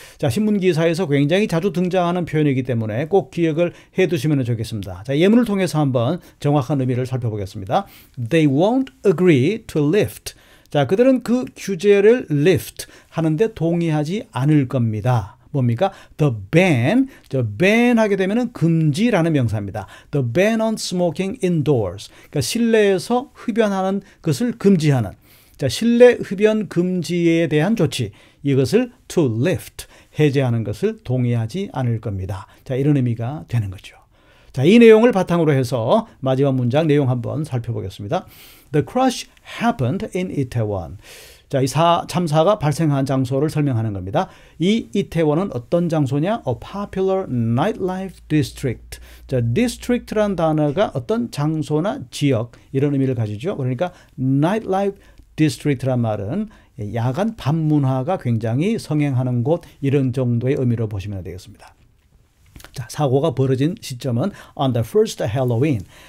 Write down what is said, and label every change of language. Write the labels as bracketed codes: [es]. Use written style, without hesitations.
[ko] 자, 신문기사에서 굉장히 자주 등장하는 표현이기 때문에 꼭 기억을 해 두시면 좋겠습니다. 자, 예문을 통해서 한번 정확한 의미를 살펴보겠습니다. [en] They won't agree to lift. [ko] 자, 그들은 그 규제를 lift 하는데 동의하지 않을 겁니다. 뭡니까? [en] The ban, [ko] ban 하게 되면 금지라는 명사입니다. [en] The ban on smoking indoors. [ko] 그러니까 실내에서 흡연하는 것을 금지하는, 자, 실내 흡연 금지에 대한 조치, 이것을 to lift, 해제하는 것을 동의하지 않을 겁니다. 자, 이런 의미가 되는 거죠. 자, 이 내용을 바탕으로 해서 마지막 문장 내용 한번 살펴보겠습니다. [en] The crash happened in Itaewon. [ko] 자, 이 참사가 발생한 장소를 설명하는 겁니다. 이 이태원은 어떤 장소냐? [en] A popular nightlife district. [ko] 자, district란 단어가 어떤 장소나 지역, 이런 의미를 가지죠. 그러니까 nightlife district란 말은 야간 밤 문화가 굉장히 성행하는 곳, 이런 정도의 의미로 보시면 되겠습니다. 자, 사고가 벌어진 시점은 [en] on the first Halloween.